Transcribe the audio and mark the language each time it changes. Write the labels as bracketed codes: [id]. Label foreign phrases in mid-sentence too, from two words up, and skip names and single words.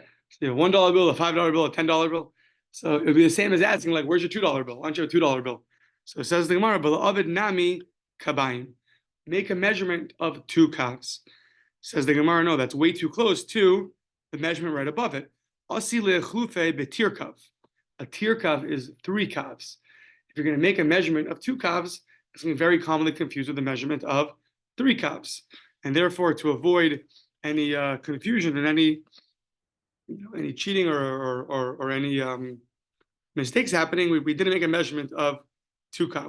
[en] So you have $1 bill, a $5 bill, a $10 bill. So it would be the same as asking, like, where's your $2 bill? Why don't you have a $2 bill? So it says the Gemara, [arc] "ולעביד נמי קבים." [en] Make a measurement of 2 kavs. Says the Gemara, no, that's way too close to the measurement right above it. [arc] אתי לאיחלופי בתרי קב. [en] A tir kav is 3 kavs. If you're going to make a measurement of 2 kavs, it's going to be very commonly confused with the measurement of 3 kavs. And therefore, to avoid any confusion and any cheating or any mistakes happening, we didn't make a measurement of 2 kav.